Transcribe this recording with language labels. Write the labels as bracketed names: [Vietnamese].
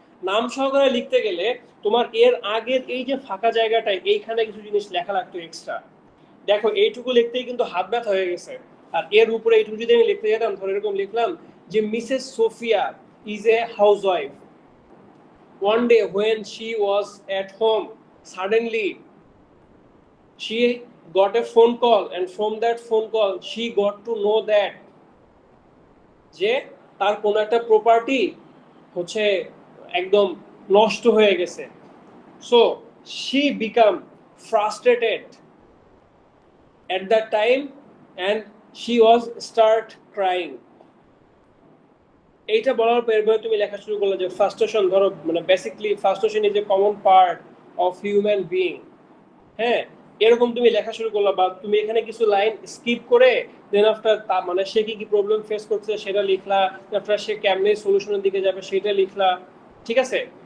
[Bangla] নাম সহকারে লিখতে গেলে তোমার এর আগের এই যে ফাঁকা জায়গাটায় এইখানে কিছু জিনিস লেখা লাগতো এক্সট্রা। দেখো এইটুকু লিখতেই কিন্তু হাত ব্যথা হয়ে গেছে। আর এর উপরে এইটুকু যদি আমি লিখতে যেতাম, ধরে এরকম লিখলাম যে [English] Mrs Sophia is a housewife. One day when she was at home, suddenly she got a phone call, and from that phone call she got to know that [Bangla] যে তার কোনো একটা প্রপার্টি হচ্ছে একদম নষ্ট হয়ে গেছে। [English] So she become frustrated at that time and she was start crying. [Bangla] এইটা বলার পর তুমি লেখা শুরু করলে যে ফ্রাস্ট্রেশন, ধরো [English] Basically frustration is a common part of human being. [Bangla] হ্যাঁ, এরকম তুমি লেখা শুরু করলা, বা তুমি এখানে কিছু লাইন স্কিপ করে দেন আফটার সে কি প্রবলেম ফেস করছে সেটা লিখলা, আফটার সে কেমনে সলিউশনের দিকে যাবে সেটা লিখলা, ঠিক আছে?